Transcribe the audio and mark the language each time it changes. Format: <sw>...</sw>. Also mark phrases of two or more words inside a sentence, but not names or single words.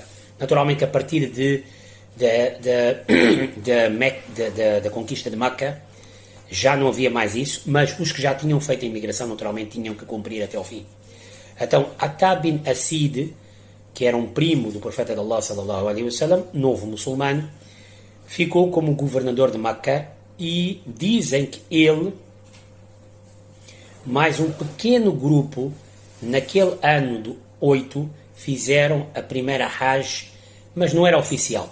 <pt>Naturalmente, a partir da conquista de Meca, já não havia mais isso, mas os que já tinham feito a imigração, naturalmente, tinham que cumprir até ao fim. Então, Attab bin Asid, que era um primo do profeta de Allah</pt> <ar>صلى الله عليه وسلم,</ar> <pt>novo muçulmano, ficou como governador de Meca e dizem que ele, mais um pequeno grupo, naquele ano do 8, fizeram a primeira Hajj, mas não era oficial.</pt>